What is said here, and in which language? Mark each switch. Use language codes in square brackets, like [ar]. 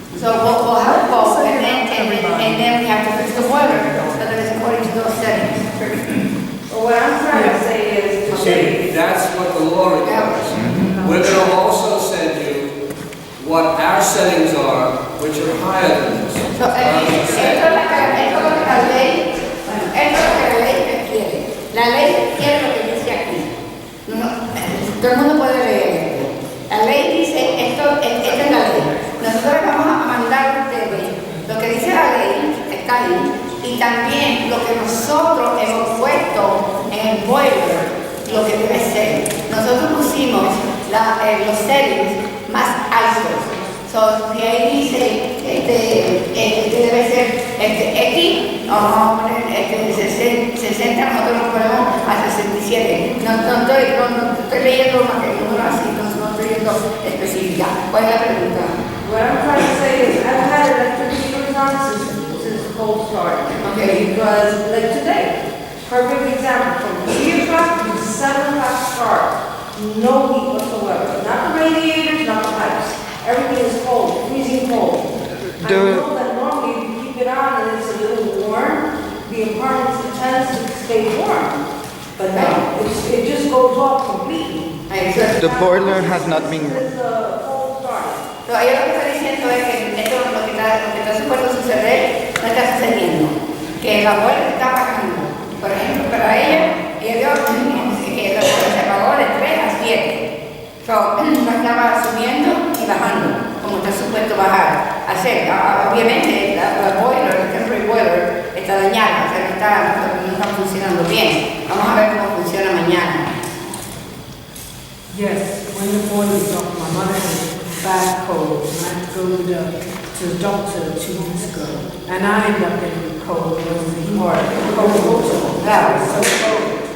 [en] So we'll help both, and then we have to fix the boiler, so that it's according to those settings. Well, what I'm trying to say is, See, that's what the law requires. We're going to also send you what our settings are, which are higher than this. [es] So, esto es lo que la ley, bueno, esto es lo que la ley requiere. La ley quiere lo que dice aquí. Todo el mundo puede leer esto. La ley dice, esta es la ley. Nosotros vamos a mandar a ustedes lo que dice la ley, está ahí, y también lo que nosotros hemos puesto en el boiler, lo que debe ser. Nosotros pusimos los settings más altos. So, si ahí dice, debe ser X, vamos a poner 60, nosotros lo ponemos a 67. No estoy leyendo más que el número así, no estoy leyendo específica. ¿Cuál es la pregunta? [en] what I'm trying to say is, I've had electric heaters on since cold started. Okay. Because, like today, perfect example, from 3 o'clock to 7 o'clock start, no heat whatsoever. Not the radiators, not the pipes. everything is cold, freezing cold. I The- know that normally if you keep it on and it's a little warm, the apartments, the tenants stay warm. But no, it just goes off completely. The boiler has not been. It's a cold start. [es] So, ellos lo que están diciendo es que esto lo que está supuesto suceder no está sucediendo. Que la boiler está apagando. Por ejemplo, para ella vio que la boiler se apagó de 3 a 7. So, no estaba subiendo y bajando, como está supuesto bajar. Obviamente, la boiler, el [en] temporary boiler, [es] está dañada, o sea, no está funcionando bien. Vamos a ver cómo funciona mañana. [en] Yes, when the boy was up, my mother had bad cold, and I had to go to the doctor 2 weeks ago. And I ended up getting cold, it was cold, that was so cold.